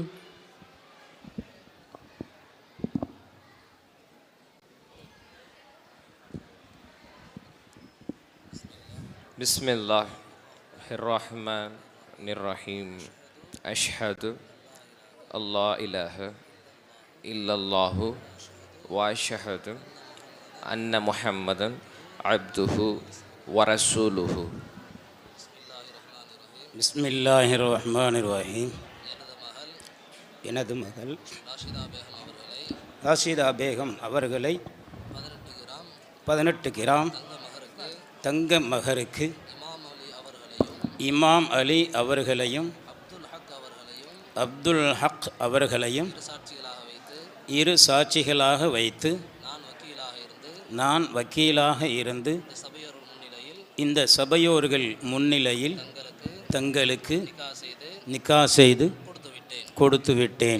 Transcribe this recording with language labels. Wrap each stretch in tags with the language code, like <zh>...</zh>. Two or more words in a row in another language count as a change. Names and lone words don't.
<ar>بسم الله الرحمن الرحيم أشهد الله إله إلا الله وأشهد أن محمدا عبده ورسوله. بسم الله الرحمن الرحيم.</ar> <ta>எனது மகள் ராஷிதா பேகம் அவர்களை 18 கிராம் தங்க மகருக்கு இமாம் அலி அவர்களையும் அப்துல் ஹக் அவர்களையும் இரு சாட்சிகளாக வைத்து நான் வக்கீலாக இருந்து இந்த சபையோர்கள் முன்னிலையில் தங்களுக்கு நிக்கா செய்து கொடுத்து விட்டேன்.</ta>